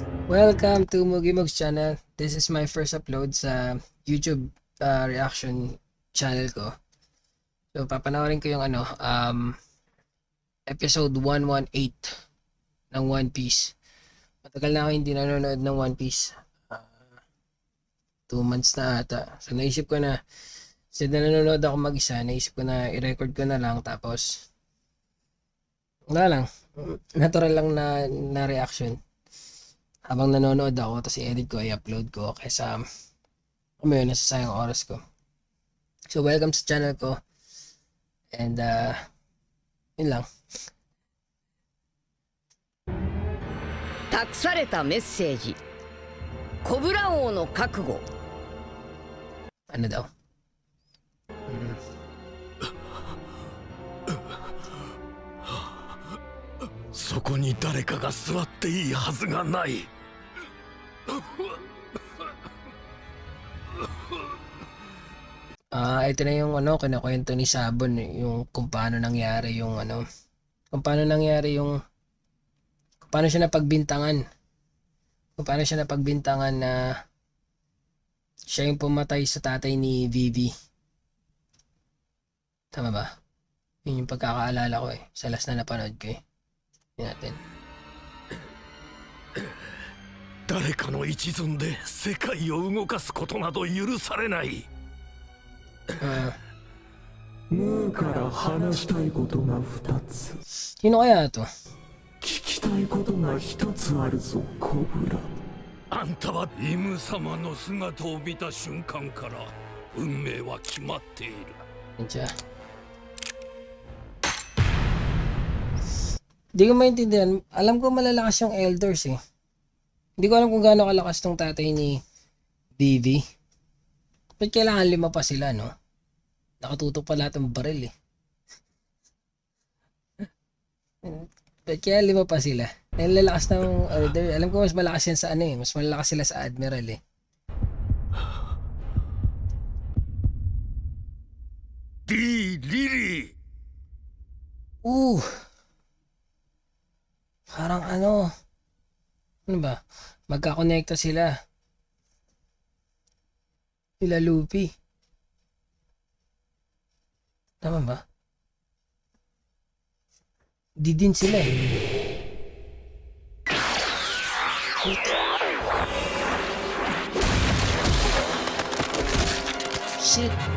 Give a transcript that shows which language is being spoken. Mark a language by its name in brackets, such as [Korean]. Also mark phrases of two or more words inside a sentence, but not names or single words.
[English] Welcome to Mugimug's channel. This is my first upload sa YouTube reaction channel ko. [Filipino] So papanoorin ko yung episode 118 ng One Piece. Matagal na ako hindi nanonood ng One Piece. 2 months na ata. So naisip ko na since nanonood ako mag-isa, naisip ko na i-record ko na lang tapos wala lang. Natural lang na reaction. Habang nanonood ako, tapos i-edit ko, i-upload ko kaysa nasasayang oras ko. So, welcome sa channel ko. And, yun lang. [Japanese] 託されたメッセージコブラ王の覚悟 [Filipino] Ano daw? Hmm. [Japanese] そこに誰かが座っていいはずがない。 [Filipino] Ito na yung kinakwento ni Sabon, yung kung paano nangyari yung kung paano siya napagbintangan na siya yung pumatay sa tatay ni Vivi. Tama ba? Yun yung pagkakaalala ko sa last na napanood ko natin. [Japanese] 誰かの一存で世界を動かすことなど許されない。ムーから話したいことが2つ。 [Filipino] Sino kaya to? [Japanese] 聞きたいことが1つあるぞ、コブラ。あんたはイム様の姿を見た瞬間から運命は決まっている。 [Filipino] Diyan. Hindi ko maintindihan. Alam ko malalakas yung elders Hindi ko alam kung gaano kalakas tong tatay ni Vivi. Ba't kailangan 5 pa sila, no? Nakatutok pa lahat ng baril Ba't kaya 5 pa sila? Dahil lalakas ng order. Alam ko mas malakas yan sa mas malakas sila sa Admiral D. [Japanese] リリー [Filipino] Parang ano ba? Magkakonekta sila. Sila Luffy. Tama ba? Di din sila Shit.